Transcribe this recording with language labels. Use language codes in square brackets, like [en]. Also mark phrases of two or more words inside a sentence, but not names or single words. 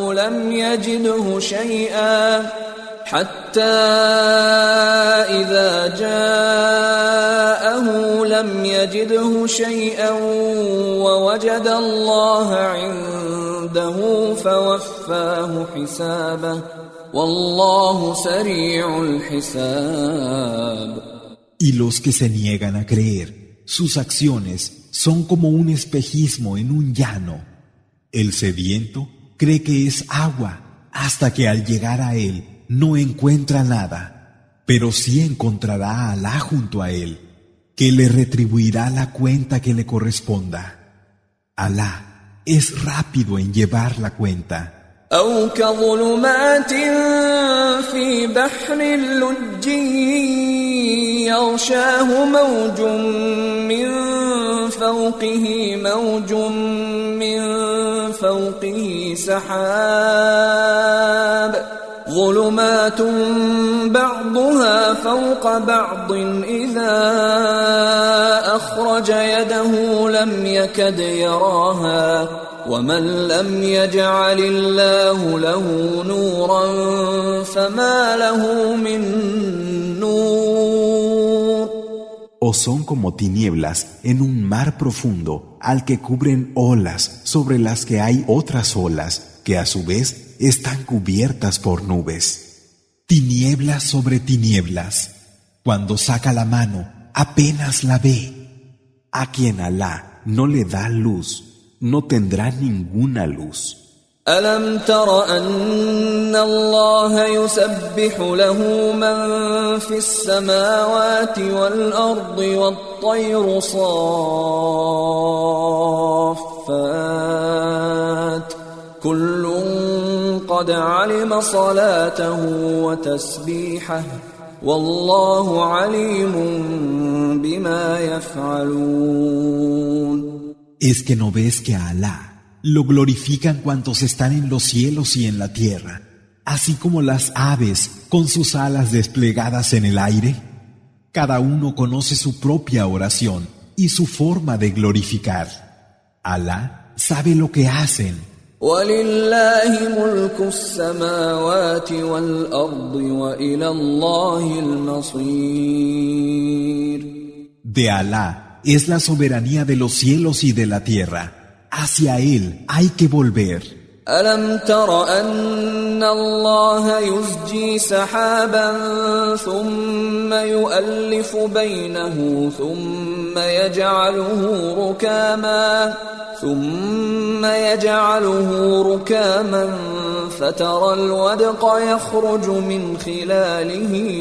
[ar] لم يجده شيئا ووجد الله عنده فوفاه حسابه والله سريع الحساب. [es] Y los que se niegan a creer, sus acciones son como un espejismo en un llano. El sediento cree que es agua hasta que al llegar a él no encuentra nada, pero sí encontrará a Alá junto a él, que le retribuirá la cuenta que le corresponda. Alá es rápido en llevar la cuenta. [ar] أو كظلمات في بحر اللج يغشاه موج من فوقه سحاب ظلمات بعضها فوق بعض إذا أخرج يده لم يكد يراها ومن لم يجعل الله له نورا فما له من نور. [es] O son como tinieblas en un mar profundo al que cubren olas sobre las que hay otras olas que a su vez están cubiertas por nubes. Tinieblas sobre tinieblas. Cuando saca la mano, apenas la ve. A quien Alá no le da luz, no tendrá ninguna luz. [ar] ألم تر أن الله يسبح له من في السماوات والأرض والطير صافات كل قد علم صلاته وتسبيحه والله عليم بما يفعلون. [es] ¿Es que no ves que a Alá lo glorifican cuantos están en los cielos y en la tierra, así como las aves con sus alas desplegadas en el aire? Cada uno conoce su propia oración y su forma de glorificar. Alá sabe lo que hacen. [ar] وَلِلَّهِ مُلْكُ السَّمَاوَاتِ وَالْأَرْضِ وَإِلَى اللَّهِ الْمَصِيرُ. [es] De Alá es la soberanía de los cielos y de la tierra. Hacia Él hay que volver. [ar] أَلَمْ تَرَ أَنَّ اللَّهَ يُزْجِي سَحَابًا ثُمَّ يُؤَلِّفُ بَيْنَهُ ثُمَّ يَجْعَلُهُ رُكَامًا فَتَرَى الْوَدْقَ يَخْرُجُ مِنْ خِلَالِهِ